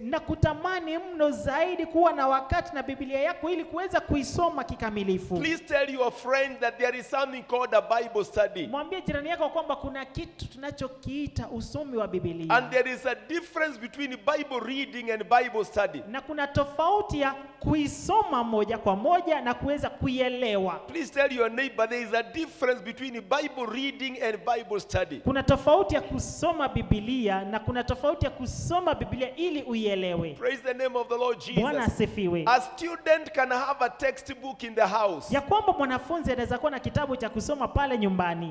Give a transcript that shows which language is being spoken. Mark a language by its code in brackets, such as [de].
[sw] na kutamani mno zaidi kuwa na wakati na Biblia yako ili kuweza kuisoma kikamilifu. [en] Please tell your friend that there is something called a Bible study. [sw] Mwambie jirani yako kwamba kuna kitu tunachokiita usomi wa Biblia. [en] And there is a difference between Bible reading and Bible study. [sw] Na kuna tofauti ya kuisoma moja kwa moja na kuweza kuielewa. [en] Please tell your neighbor there is a difference between Bible reading and Bible study. [sw] Kuna tofauti ya kusoma Biblia na kuna tofauti ya kusoma Biblia ili uielewe. [en] Praise the name of the Lord [sw] Bwana [en] Jesus. [sw] asifiwe. [en] A student can have a textbook in the house [sw] Ya kwamba mwanafunzi anaweza kuwa na kitabu cha kusoma pale nyumbani